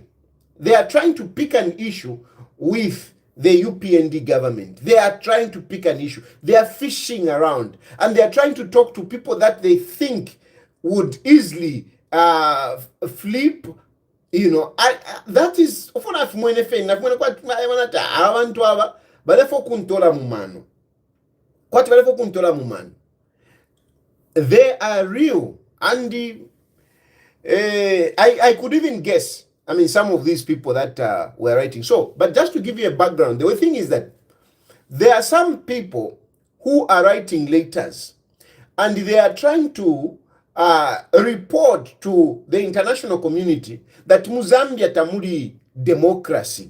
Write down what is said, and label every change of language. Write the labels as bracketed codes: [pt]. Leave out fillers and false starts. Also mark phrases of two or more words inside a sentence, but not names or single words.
[en] They are trying to pick an issue with the UPND government. They are trying to pick an issue. They are fishing around, and they are trying to talk to people that they think would easily flip. That is [bem] abantu aba balefo kuntola mumano. Kwati balefo kuntola mumano. [en] They are real, and I could even guess. I mean, some of these people that were writing. So, but just to give you a background, the thing is that there are some people who are writing letters, and they are trying to report to the international community that [bem] Muzambia tamuli [en] democracy.